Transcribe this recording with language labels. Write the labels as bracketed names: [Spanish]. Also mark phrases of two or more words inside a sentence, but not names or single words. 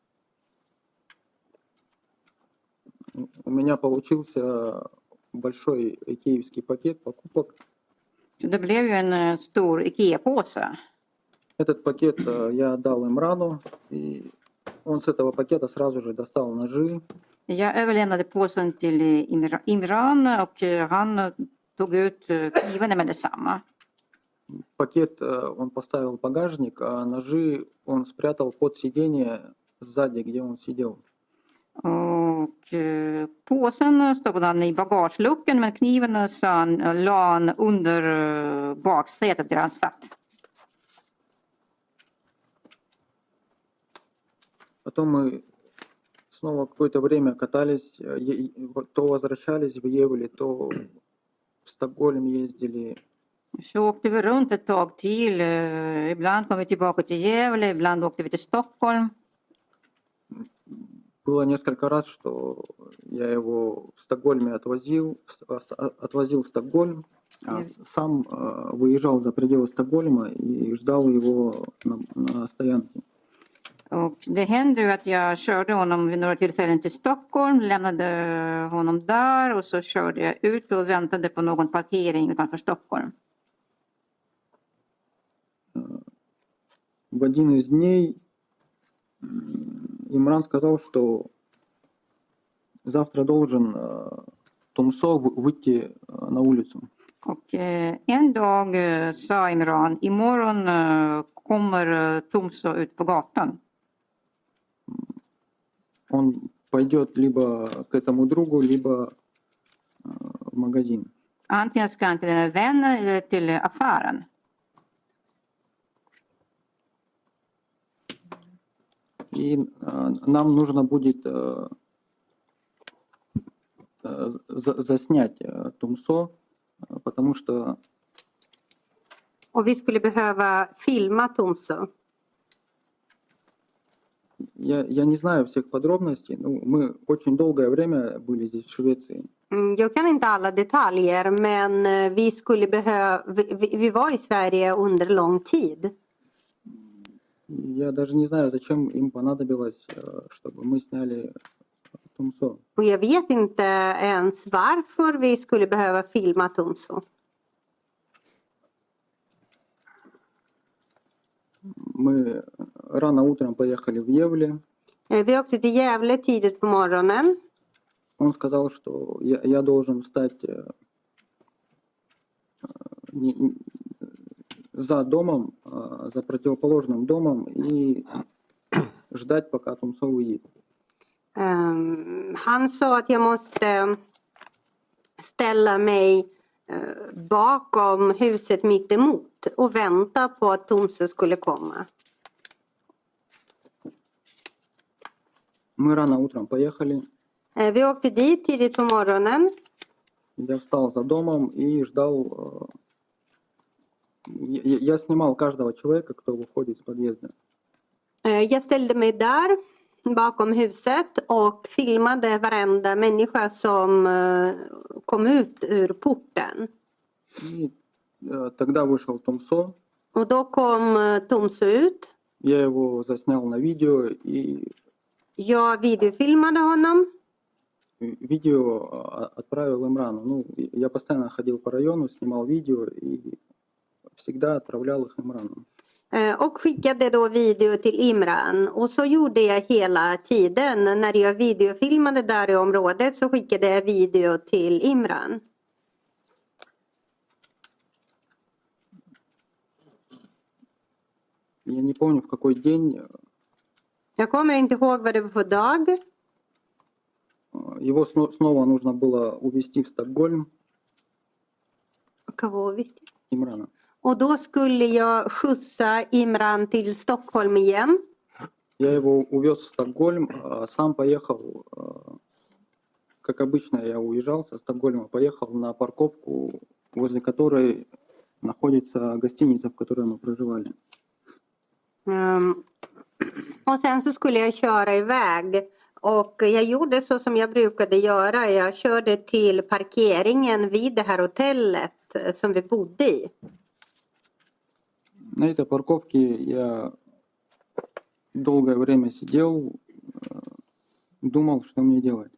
[Russian] У меня получился большой икеевский пакет покупок. [Swedish] Så det blev ju en stor Ikea-påse. [Russian] Этот пакет я отдал Имрану, и он с этого пакета сразу же достал ножи. [Swedish] Jag överlämnade påsen till Imran och han tog ut knivarna med detsamma. [Russian] Пакет он поставил в багажник, а ножи он спрятал под сиденье сзади, где он сидел. [Swedish] Och påsen stoppade han i bagageluckan men knivarna la han under baksätet där han satt. [Russian] Потом мы снова какое-то время катались, то возвращались в Евле, то в Стокгольм ездили. [Swedish] Så åkte vi runt ett tag till. Ibland kom vi tillbaka till Gävle, ibland åkte vi till Stockholm. [Russian] Было несколько раз, что я его в Стокгольме отвозил в Стокгольм, а сам выезжал за пределы Стокгольма и ждал его на стоянке. [Swedish] Och det hände ju att jag körde honom vid några tillfällen till Stockholm, lämnade honom där och så körde jag ut och väntade på någon parkering utanför Stockholm. [Russian] В один из дней Имран сказал, что завтра должен Тумсо выйти на улицу. [Swedish] Och en dag sa Imran, imorgon kommer Tumso ut på gatan. [Russian] Он пойдет либо к этому другу, либо в магазин. [Swedish] Antingen ska han till en vän eller till affären. [Russian] И нам нужно будет заснять Тумсо, потому что [Swedish] Och vi skulle behöva filma Tumso. [Russian] я не знаю всех подробностей, но мы очень долгое время были здесь, в Швеции. [Swedish] Jag kan inte alla detaljer, men vi var i Sverige under lång tid. [Russian] Я даже не знаю, зачем им понадобилось, чтобы мы сняли Тумсо. [Swedish] Och jag vet inte ens varför vi skulle behöva filma Tumso. [Russian] Мы рано утром поехали в Евле. [Swedish] Vi åkte till Gävle tidigt på morgonen. [Russian] Он сказал, что я должен встать за домом, за противоположным домом и ждать, пока Тумсо уедет. [Swedish] Han sa att jag måste ställa mig bakom huset mitt emot och vänta på att Tomse skulle komma. [Russian] Мы рано утром поехали. [Swedish] Vi åkte dit tidigt på morgonen. [Russian] Я встал за домом и ждал. Я снимал каждого человека, кто выходит из подъезда. [Swedish] Jag ställde mig där bakom huset och filmade varenda människa som kom ut ur porten. [Russian] И тогда вышел Томсо. [Swedish] Och då kom Tomse ut. [Russian] Я его заснял на видео, и [Swedish] Jag videofilmade honom. [Russian] видео отправил Имрану. Ну, я постоянно ходил по району, снимал видео и всегда отправлял их Имрану. [Swedish] Och skickade då video till Imran. Och så gjorde jag hela tiden. När jag videofilmade där i området så skickade jag video till Imran. [Russian] Я не помню, в какой день. [Swedish] Jag kommer inte ihåg vad det var för dag. [Russian] Его снова нужно было увезти в Стокгольм, Кого visste? Имрана. [Swedish] Och då skulle jag skjutsa Imran till Stockholm igen. [Russian] Я его увез в Стокгольм, а сам поехал, как обычно, я уезжал со Стокгольма, поехал на парковку, возле которой находится гостиница, в которой мы проживали. [Swedish] Och sen så skulle jag köra iväg. Och jag gjorde så som jag brukade göra. Jag körde till parkeringen vid det här hotellet som vi bodde i. [Russian] На этой парковке я долгое время сидел, думал, что мне делать.